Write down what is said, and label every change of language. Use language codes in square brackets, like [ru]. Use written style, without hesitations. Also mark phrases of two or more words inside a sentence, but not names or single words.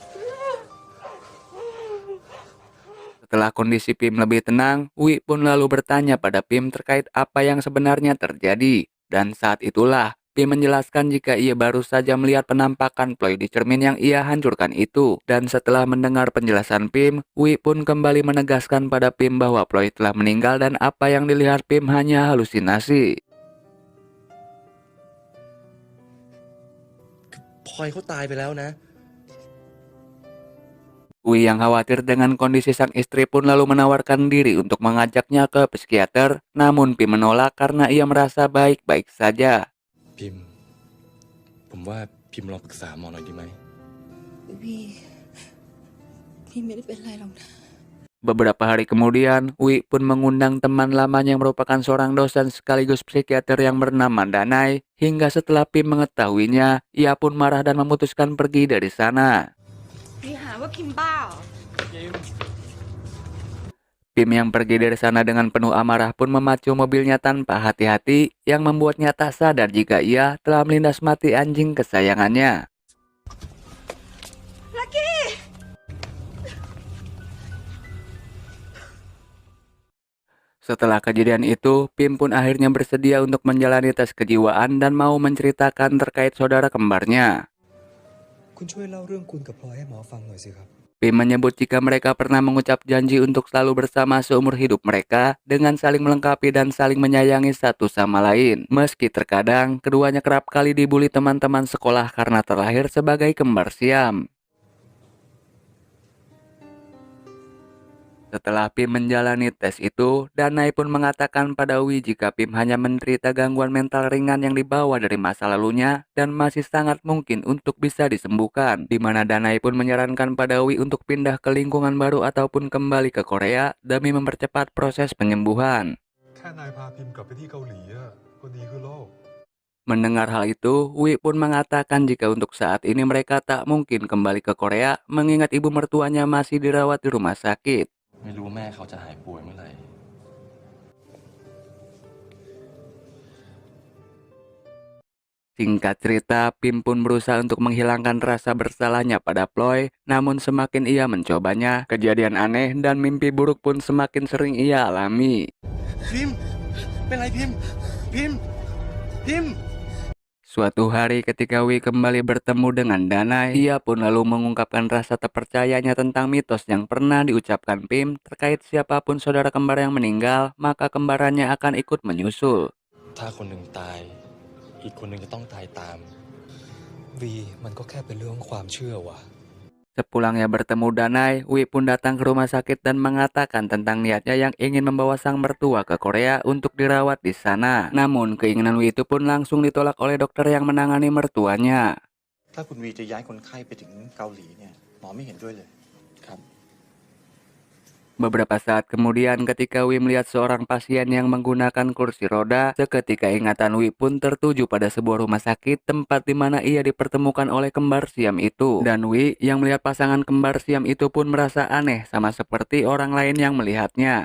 [id] Setelah kondisi Pim lebih tenang, Wi pun lalu bertanya pada Pim terkait apa yang sebenarnya terjadi. Dan saat itulah, Pim menjelaskan jika ia baru saja melihat penampakan Ploy di cermin yang ia hancurkan itu. Dan setelah mendengar penjelasan Pim, Wi pun kembali menegaskan pada Pim bahwa Ploy telah meninggal dan apa yang dilihat Pim hanya halusinasi. [th] พลอยเขาตายไปแล้วนะ [id] Wi yang khawatir dengan kondisi sang istri pun lalu menawarkan diri untuk mengajaknya ke psikiater, namun Pim menolak karena ia merasa baik-baik saja. [th] พิมพ์ผมว่าพิมพ์ลองปรึกษาหมอหน่อยดีไหม พี่ไม่ได้เป็นไรหรอกนะ [id] Beberapa hari kemudian, Wi pun mengundang teman lamanya yang merupakan seorang dosen sekaligus psikiater yang bernama Danai. Hingga setelah Pim mengetahuinya, ia pun marah dan memutuskan pergi dari sana. [th] พี่หาว่าพิมพ์บ้าเหรอ [id] Pim yang pergi dari sana dengan penuh amarah pun memacu mobilnya tanpa hati-hati, yang membuatnya tak sadar jika ia telah melindas mati anjing kesayangannya. Setelah kejadian itu, Pim pun akhirnya bersedia untuk menjalani tes kejiwaan dan mau menceritakan terkait saudara kembarnya. [th] คุณช่วยเล่าเรื่องคุณกับพลอยให้หมอฟังหน่อยสิครับ [id] Pim menyebut jika mereka pernah mengucap janji untuk selalu bersama seumur hidup mereka dengan saling melengkapi dan saling menyayangi satu sama lain. Meski terkadang keduanya kerap kali dibully teman-teman sekolah karena terlahir sebagai kembar siam. Setelah Pim menjalani tes itu, Danai pun mengatakan pada Wi jika Pim hanya menderita gangguan mental ringan yang dibawa dari masa lalunya dan masih sangat mungkin untuk bisa disembuhkan. Di mana Danai pun menyarankan pada Wi untuk pindah ke lingkungan baru ataupun kembali ke Korea demi mempercepat proses penyembuhan. [th] แค่นายพาพิมพ์กลับไปที่เกาหลีอะก็ดีขึ้นแล้ว [id] Mendengar hal itu, Wi pun mengatakan jika untuk saat ini mereka tak mungkin kembali ke Korea mengingat ibu mertuanya masih dirawat di rumah sakit. [th] ไม่รู้แม่เขาจะหายป่วยเมื่อไหร่ [id] Singkat cerita, Pim pun berusaha untuk menghilangkan rasa bersalahnya pada Ploy, namun semakin ia mencobanya, kejadian aneh dan mimpi buruk pun semakin sering ia alami. [th] พิมพ์เป็นไรพิมพ์พิมพ์พิมพ์ [id] Suatu hari ketika Wi kembali bertemu dengan Danai, ia pun lalu mengungkapkan rasa terpercayanya tentang mitos yang pernah diucapkan Pim terkait siapapun saudara kembar yang meninggal, maka kembarannya akan ikut menyusul. [th] ถ้าคนหนึ่งตาย อีกคนหนึ่งจะต้องตายตาม วีมันก็แค่เป็นเรื่องความเชื่อว่ะ [id] Sepulangnya bertemu Danai, Wi pun datang ke rumah sakit dan mengatakan tentang niatnya yang ingin membawa sang mertua ke Korea untuk dirawat di sana. Namun, keinginan Wi itu pun langsung ditolak oleh dokter yang menangani mertuanya. [th] ถ้าคุณวีจะย้ายคนไข้ไปถึงเกาหลีเนี่ยหมอไม่เห็นด้วยเลยครับ [id] Beberapa saat kemudian ketika Wi melihat seorang pasien yang menggunakan kursi roda, seketika ingatan Wi pun tertuju pada sebuah rumah sakit tempat di mana ia dipertemukan oleh kembar siam itu. Dan Wi yang melihat pasangan kembar siam itu pun merasa aneh sama seperti orang lain yang melihatnya.